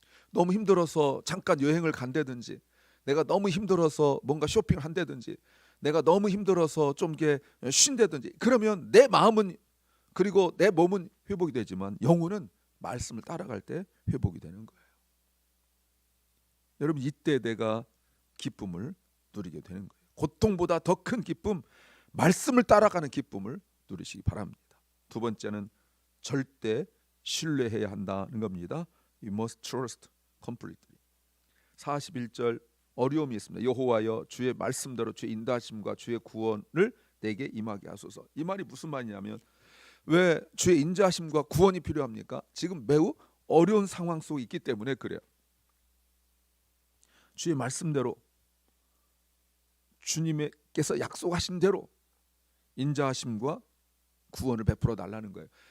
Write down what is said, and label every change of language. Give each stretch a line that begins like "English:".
Korean: 너무 힘들어서 잠깐 여행을 간다든지 내가 너무 힘들어서 뭔가 쇼핑을 한다든지 내가 너무 힘들어서 좀 쉰다든지 그러면 내 마음은 그리고 내 몸은 회복이 되지만 영혼은 말씀을 따라갈 때 회복이 되는 거예요. 여러분 이때 내가 기쁨을 누리게 되는 거예요. 고통보다 더 큰 기쁨, 말씀을 따라가는 기쁨을 누리시기 바랍니다. 두 번째는 절대 신뢰해야 한다는 겁니다.
English: You must trust completely.
Korean: 41절 어려움이 있습니다. 여호와여 주의 말씀대로 주의 인도하심과 주의 구원을 내게 임하게 하소서. 이 말이 무슨 말이냐면 왜 주의 인도하심과 구원이 필요합니까? 지금 매우 어려운 상황 속에 있기 때문에 그래요. 주의 말씀대로 주님께서 약속하신 대로 인자하심과 구원을 베풀어 달라는 거예요.